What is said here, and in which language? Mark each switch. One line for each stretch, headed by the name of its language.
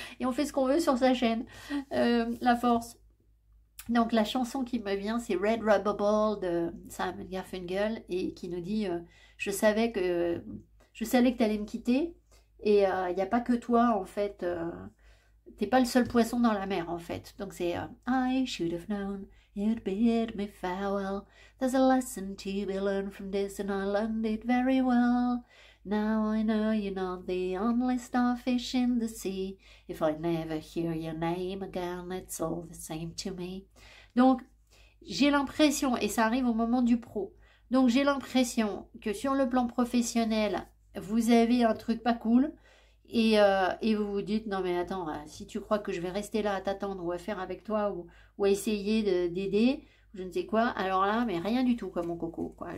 French: Et on fait ce qu'on veut sur sa chaîne. La force. Donc, la chanson qui me vient, c'est Red Rubber Ball de Simon Garfunkel et qui nous dit je savais que tu allais me quitter. Et il n'y a pas que toi, en fait. T'es pas le seul poisson dans la mer, en fait. Donc, c'est
English: I should have known you'd bid me farewell. There's a lesson to be learned from this, and I learned it very well. Now I know you're not the only starfish in the sea. If I never hear your name again, it's all the same to me.
French: Donc, j'ai l'impression, et ça arrive au moment du pro, donc j'ai l'impression que sur le plan professionnel, vous avez un truc pas cool et vous vous dites non mais attends, si tu crois que je vais rester là à t'attendre ou à faire avec toi ou à essayer d'aider, je ne sais quoi, alors là mais rien du tout quoi mon coco. Quoi.